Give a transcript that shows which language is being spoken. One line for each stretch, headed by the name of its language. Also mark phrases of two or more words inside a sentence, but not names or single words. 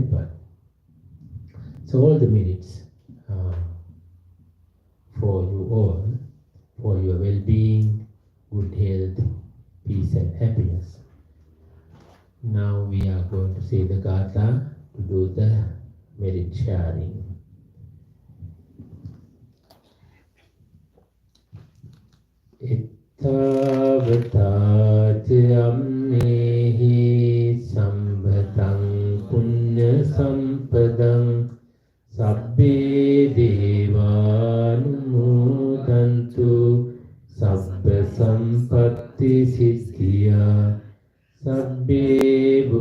English: So all the minutes uh, for you all, for your well-being, good health, peace and happiness. Now we are going to say the Gatha to do the merit sharing.
Pali: Ittavatacamehi sambhatang punya sampadang sabbe devanumodantu sabba sampatti siddhiya sabbe